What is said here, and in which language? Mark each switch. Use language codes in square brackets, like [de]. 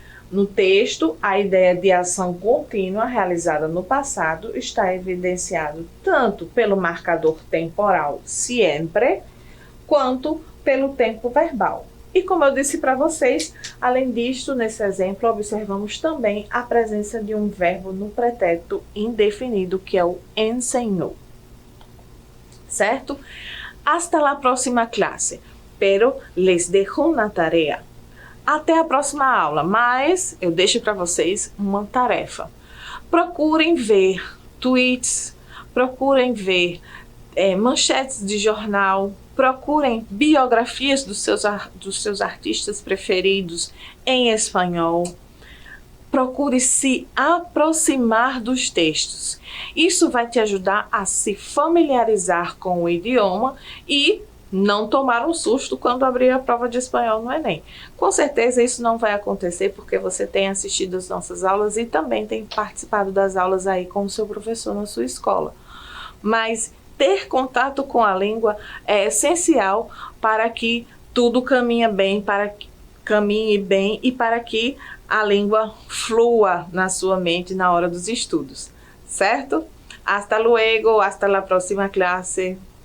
[pt] No texto, a ideia de ação contínua realizada no passado está evidenciado tanto pelo marcador temporal sempre, quanto pelo tempo verbal. E como eu disse para vocês, além disto, nesse exemplo, observamos também a presença de um verbo no pretérito indefinido, que é o ensinou. Certo? [es] Hasta la próxima clase, pero les dejo una tarea. [pt] Até a próxima aula, mas eu deixo para vocês uma tarefa. Procurem ver tweets, procurem ver manchetes de jornal, procurem biografias dos seus artistas preferidos em espanhol. Procure se aproximar dos textos. Isso vai te ajudar a se familiarizar com o idioma e não tomar um susto quando abrir a prova de espanhol no Enem. Com certeza isso não vai acontecer porque você tem assistido as nossas aulas e também tem participado das aulas aí com o seu professor na sua escola. Mas ter contato com a língua é essencial para que tudo caminhe bem e para que a língua flua na sua mente na hora dos estudos, certo? [es] Hasta luego, hasta la próxima clase.